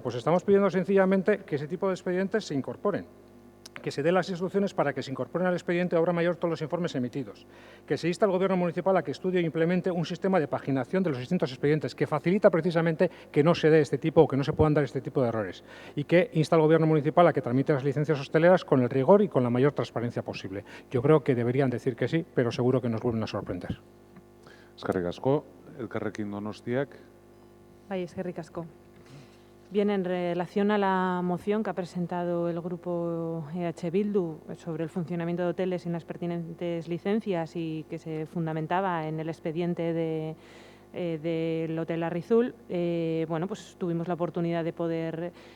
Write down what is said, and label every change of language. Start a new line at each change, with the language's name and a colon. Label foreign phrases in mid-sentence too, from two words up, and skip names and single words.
Spanish: Pues estamos pidiendo sencillamente que ese tipo de expedientes se incorporen, que se den las instrucciones para que se incorporen al expediente de obra mayor todos los informes emitidos, que se insta al Gobierno municipal a que estudie e implemente un sistema de paginación de los distintos expedientes que facilita precisamente que no se dé este tipo o que no se puedan dar este tipo de errores y que insta al Gobierno municipal a que tramite las licencias hosteleras con el rigor y con la mayor transparencia posible. Yo creo que deberían decir que sí, pero seguro que nos vuelven a sorprender.
Basque: Eskerrik asko, Elkarrekin Donostiak. Bai, eskerrik asko.
Spanish: Bien, en relación a la moción que ha presentado el grupo EH Bildu sobre el funcionamiento de hoteles sin las pertinentes licencias y que se fundamentaba en el expediente del Hotel Arrizul, bueno, pues tuvimos la oportunidad de poder